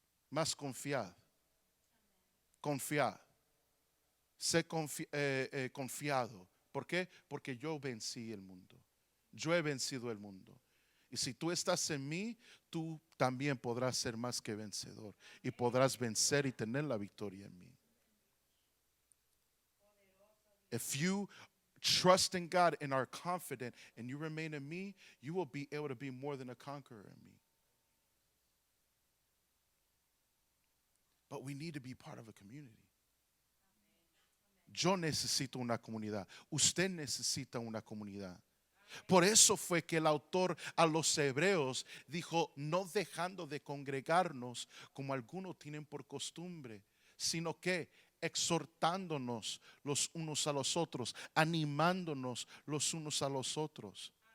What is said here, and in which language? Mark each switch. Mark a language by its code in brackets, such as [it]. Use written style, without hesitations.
[es] Mas confiad, confiad. Sé confiado. ¿Por qué? Porque yo vencí el mundo. Yo he vencido el mundo. Y si tú estás en mí, tú también podrás ser más que vencedor. Y podrás vencer y tener la victoria en mí. [en] If you trust in God and are confident and you remain in me, you will be able to be more than a conqueror in me. But we need to be part of a community. [es] Yo necesito una comunidad. Usted necesita una comunidad. Por eso fue que el autor a los hebreos dijo, no dejando de congregarnos como algunos tienen por costumbre, sino que exhortándonos los unos a los otros, animándonos los unos a los otros.